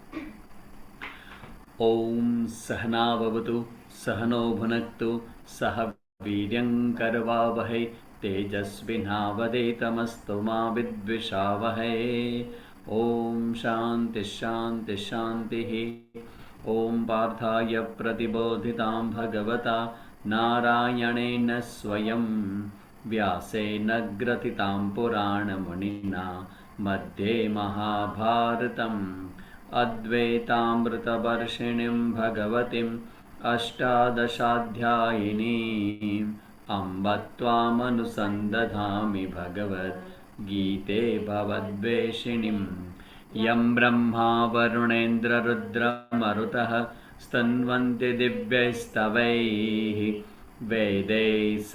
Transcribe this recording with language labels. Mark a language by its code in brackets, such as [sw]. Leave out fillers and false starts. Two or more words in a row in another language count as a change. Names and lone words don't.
[sa] ઓમ સહના ભવતુ સહનો ભુનક્તુ સહ વીર્યં કરવાવહૈ તેજસ્વિનાવદેતમસ્તુ મા વિદ્વિષાવહૈ. ઓમ શાંતિ શાંતિ શાંતિ. ઓમ પાર્થાય પ્રતિબોધિતાં ભગવતા નારાયણેન સ્વયં વ્યાસેન ગ્રથિતાં પુરાણમુનિના मध्ये महाभारतम् अद्वैतामृतवर्षिणीं भगवतीम् अष्टादशाध्यायिनीम् अम्ब त्वामनुसन्दधामि भगवद्गीते भवद्वेषिणीं यं ब्रह्मा वरुणेन्द्ररुद्रमरुतः स्तन्वन्ति दिव्यैस्तवैः वेदैः